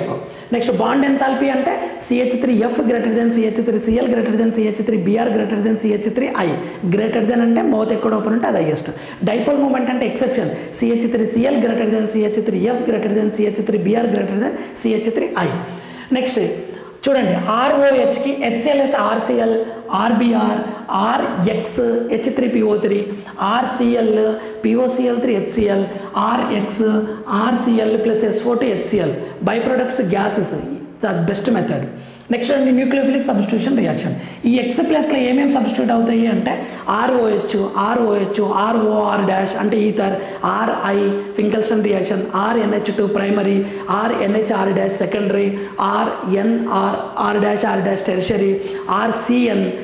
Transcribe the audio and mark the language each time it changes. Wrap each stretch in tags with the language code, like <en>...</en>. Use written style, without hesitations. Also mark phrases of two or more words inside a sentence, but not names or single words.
<en>next bond enthalpy అంటే CH3F greater than CH3Cl greater than CH3Br greater than CH3I. greater than</en> <te>అంటే మౌత్ ఎక్కడ ఓపెన్ ఉంటే అది హైయెస్ట్.</te> <en>dipole moment అంటే exception, CH3Cl greater than CH3F greater than CH3Br greater than CH3I.</en> <te>నెక్స్ట్ చూడండి ROHకి HCl RCl, RBr, RX H3PO3, RCl POCl3 HCl, RX RCl plus SO2 HCl.</te> <en>by products gases, best method. నెక్స్ట్ అండి nucleophilic substitution reaction.</en> <te>ఈ X ప్లస్లో ఏమేమి సబ్స్టిట్యూట్ అవుతాయి అంటే</te> <en>ROH, ROR dash అంటే ether, RI Finkelstein reaction, RNH2 primary, RNHR dash secondary, RNR dash tertiary, RCN,</en>